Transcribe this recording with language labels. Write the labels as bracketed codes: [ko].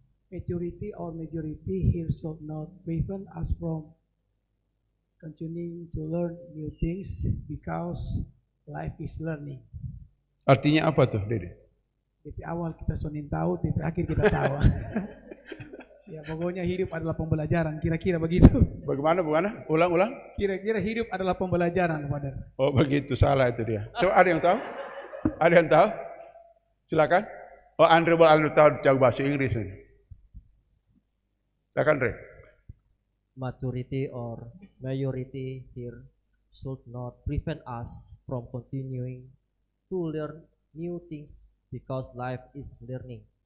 [en] Majority here should not prevent us from continuing to learn new things because life is learning. [id] Artinya apa tuh, Dede? Dari awal kita sonin tahu, dari akhir kita tahu. Ya pokoknya hidup adalah pembelajaran, kira-kira begitu. Bagaimana? Ulang. Kira-kira hidup adalah pembelajaran, Father. Oh begitu, salah itu dia. Coba ada yang tahu? Ada yang tahu? Silakan. Oh Andre tahu jauh bahasa Inggris ini. Silakan Andre. [en] Maturity or majority here should not prevent us from continuing to learn new things because life is learning.